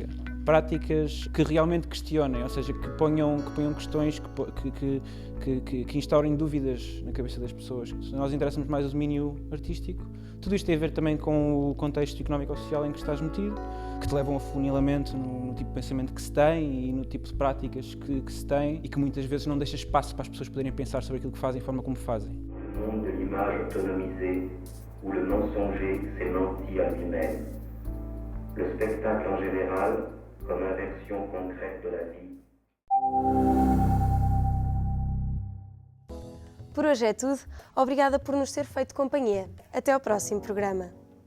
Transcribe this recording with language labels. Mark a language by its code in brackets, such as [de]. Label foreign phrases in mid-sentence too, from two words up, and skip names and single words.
[pt] Práticas que realmente questionem, ou seja, que ponham questões, que instaurem dúvidas na cabeça das pessoas. Se nós interessamos mais o domínio artístico, tudo isto tem a ver também com o contexto económico ou social em que estás metido, que te levam a funilamento no tipo de pensamento que se tem e no tipo de práticas que se tem, e que muitas vezes não deixa espaço para as pessoas poderem pensar sobre aquilo que fazem e a forma como fazem. [fr] monde de l'image autonomisée, où le mensonger s'est menti à lui-même. Le spectacle en général, comme inversion concrète de la vie. [pt] Por hoje é tudo. Obrigada por nos ter feito companhia. Até ao próximo programa.